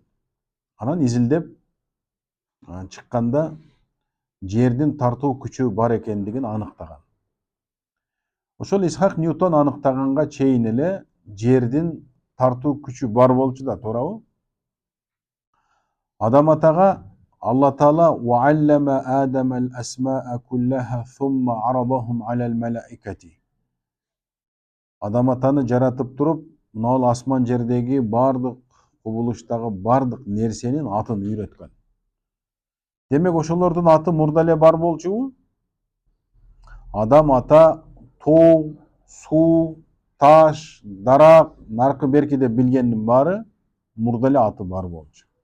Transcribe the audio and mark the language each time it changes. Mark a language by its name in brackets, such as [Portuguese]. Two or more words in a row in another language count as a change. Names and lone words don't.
[Kyrgyz] Анан изилдеп чыкканда жердин тартуу күчү бар экендигин аныктаган. Ошол Исхак Ньютон аныктаганга чейин эле жердин тартуу күчү бар болчу да, туурабы? Адам атага Алла Таала [Arabic] وَعَلَّمَ آدَمَ الْأَسْمَاءَ كُلَّهَا ثُمَّ عَرَضَهُمْ عَلَى الْمَلَائِكَةِ. [Kyrgyz] Адам атаны жаратып туруп, мынау асман жердеги бардык кубулуштагы бардык нерсенин атын үйрөткөн. Демек ошолордун аты мурда эле бар болчубу? Адам ата тоо, суу, таш, дарак, наркы берки деп билгендин баары мурда эле аты бар болчу.